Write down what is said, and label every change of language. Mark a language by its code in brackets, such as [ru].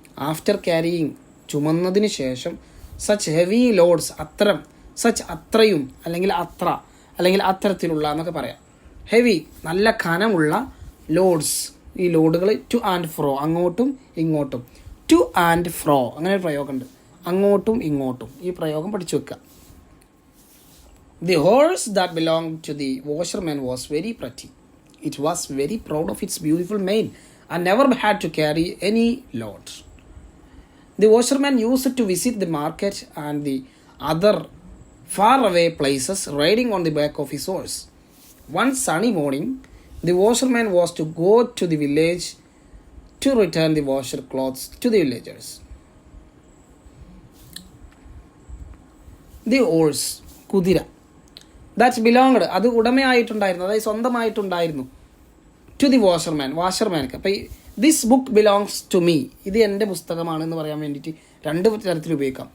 [en] after carrying, [ml] ചുമന്നതിന് ശേഷം, [en] such heavy loads, അത്തരം [ml] such അത്രയും, അല്ലെങ്കിൽ അത്ര, അല്ലെങ്കിൽ അത്തരത്തിലുള്ള എന്നൊക്കെ പറയാം. ഹെവി നല്ല കനമുള്ള ലോഡ്സ്, ഈ ലോഡുകൾ [en] to and fro, [ml] അങ്ങോട്ടും ഇങ്ങോട്ടും. ടു ആൻഡ് ഫ്രോ അങ്ങനെ ഒരു പ്രയോഗമുണ്ട്, അങ്ങോട്ടും ഇങ്ങോട്ടും. ഈ പ്രയോഗം പഠിച്ചു വെക്കുക. [en] The horse that belonged to the washerman was very pretty. It was very proud of its beautiful mane and never had to carry any load. The washerman used to visit the market and the other faraway places riding on the back of his horse. One sunny morning, the washerman was to go to the village to return the washer clothes to the villagers. [ml] The horse, കുതിര, [en] that belonged, [ml] അത് ഉടമയായിട്ടുണ്ടായിരുന്നു, അതായത് സ്വന്തമായിട്ടുണ്ടായിരുന്നു, [en] To the വാഷർമാൻക്ക്. [ml] അപ്പോൾ [en] this book belongs to me, [ml] ഇത് എൻ്റെ പുസ്തകമാണെന്ന് പറയാൻ വേണ്ടിയിട്ട് രണ്ട് തരത്തിൽ ഉപയോഗിക്കാം.